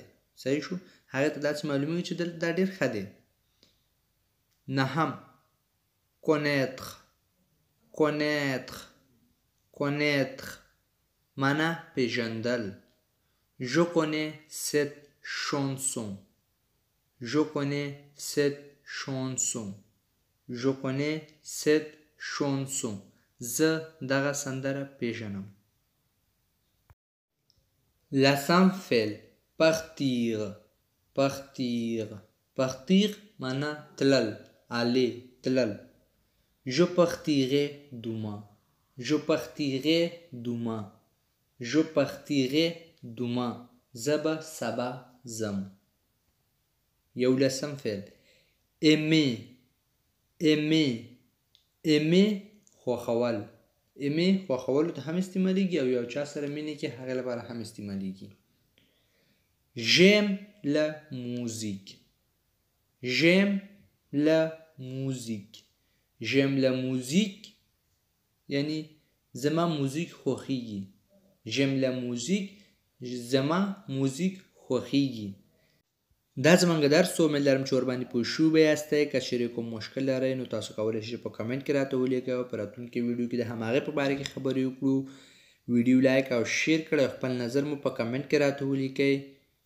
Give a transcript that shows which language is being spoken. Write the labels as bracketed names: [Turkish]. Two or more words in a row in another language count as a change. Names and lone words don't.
[Pashto] صحیح شو؟ هغه ته داسې معلومیږي چې دلته دا ډیر ښه دی. نهم connaître. [French] connaître. connaître [Pashto] معنا پیژندل. [French] Je connais cette chanson. Je connais cette chanson. Je connais cette chanson. [Pashto] زه دغه سندره پیژنم. لسم فعل partir. [French] partir. partir [Pashto] معنا تلل. aller. تلل. [French] Je partirai demain. Je partirai demain. Je partirai demain. [Pashto] زبا سبا زم. یولسم فعل aimer. [French] aimer. aimer [Pashto] خوښول. aimer خوښولو ته هم استعمالیږي او یو چا سره مینه کې هغه لپاره هم استعمالیږي. [French] J'aime la musique. J'aime la musique. J'aime la musique [Pashto] یعنی زما موزیک خوښیږي. [French] J'aime la musique [Pashto] زما موزیک خوښیږي. دا زمونږ درس و. امید لرم چې ورباندې پوه شوي به یاستئ. که چیرې کوم مشکل لرئ نو تاسو کولی شئ په کمنټ کې راته ولیکئ او په راتلونکي ویډیو کې د هماغې په باره کې خبرې وکړو. ویډیو لایک او شیر کړئ او خپل نظر مو په کمنټ کې راته ولیکئ.